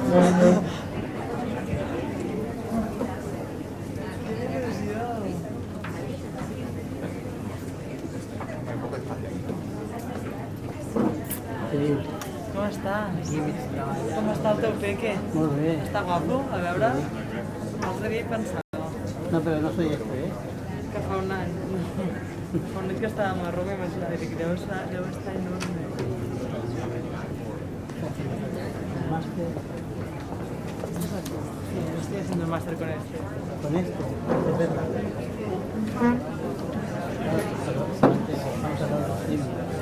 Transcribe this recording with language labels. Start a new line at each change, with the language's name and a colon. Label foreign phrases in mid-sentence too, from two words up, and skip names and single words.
Catalan: Com estàs? Com està el teu peque? Molt bé. Està guapo? A veure? L'altre dia hi pensava,
Spanish: No, pero no soy este, ¿eh?
Catalan: que fa un any. Fa un any que estàvem a Roma i imaginava, dic, deu estar enorme.
Spanish: Máster. Sí, estoy haciendo el máster con este. Con este. Es verdad. Vamos a hablar de los cines.